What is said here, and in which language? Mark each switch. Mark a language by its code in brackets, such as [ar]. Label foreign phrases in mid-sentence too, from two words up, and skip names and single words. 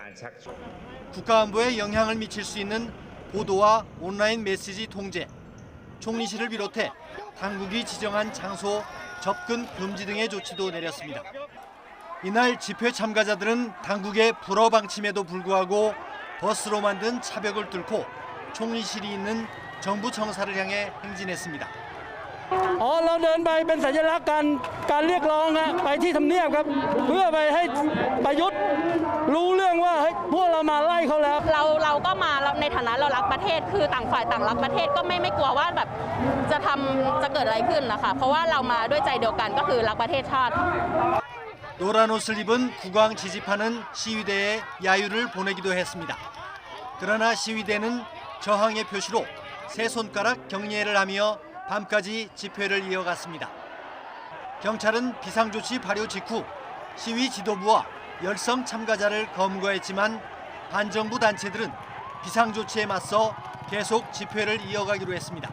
[ko] 국가안보에 영향을 미칠 수 있는 보도와 온라인 메시지 통제, 총리실을 비롯해 당국이 지정한 장소 접근 금지 등의 조치도 내렸습니다. 이날 집회 참가자들은 당국의 불허 방침에도 불구하고 버스로 만든 차벽을 뚫고 총리실이 있는 정부 청사를 향해 행진했습니다. [th] เราเดินไปเป็นสัญลักษณ์การเรียกร้องไปที่ทำเนียบครับเพื่อไปให้ประยุทธ์รู้เรื่องว่าพวกเรามาไล่เขาแล้ว เราก็มาในฐานะเรารักประเทศคือต่างฝ่ายต่างรักประเทศก็ไม่กลัวว่าแบบจะเกิดอะไรขึ้นนะคะเพราะว่าเรามาด้วยใจเดียวกันก็คือรักประเทศชาติ [ko] 노란 옷을 입은 국왕 지지파는 시위대에 야유를 보내기도 했습니다. 그러나 시위대는 저항의 표시로 세 손가락 경례를 하며 밤까지 집회를 이어갔습니다. 경찰은 비상조치 발효 직후 시위 지도부와 열성 참가자를 검거했지만 반정부 단체들은 비상조치에 맞서 계속 집회를 이어가기로 했습니다.